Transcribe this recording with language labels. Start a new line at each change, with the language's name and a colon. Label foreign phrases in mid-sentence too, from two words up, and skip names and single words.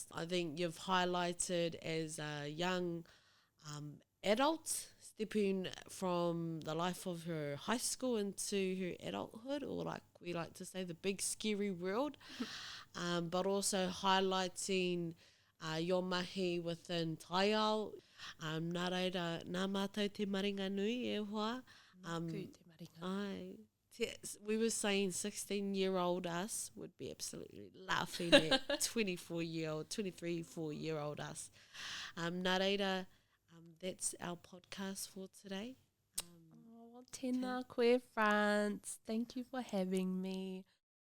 English: I think you've highlighted as a young adult stepping from the life of her high school into her adulthood, or like we like to say, the big scary world, but also highlighting your mahi within taiao.
Māori: Nā reira, nā mātou te maringa nui e hoa.
English: We were saying 16-year-old us would be absolutely laughing at 24-year-old, 23, 4-year-old us.
Māori: Nā reira,
English: that's our podcast for today.
Māori: Tēnā koe,
English: France. Thank you for having me.